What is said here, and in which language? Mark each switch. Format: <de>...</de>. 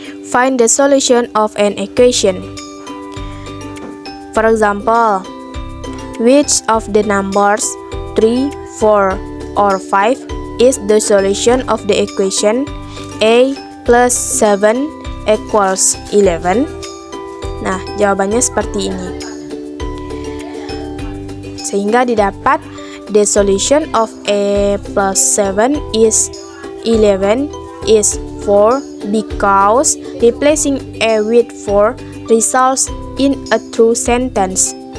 <en>Find the solution of an equation. For example, which of the numbers 3, 4, or 5 is the solution of the equation A plus 7 equals 11?</en> <id>Nah, jawabannya seperti ini. Sehingga didapat</id> <en>the solution of A plus 7 is 11 is 4 because replacing A with 4 results in a true sentence.</en>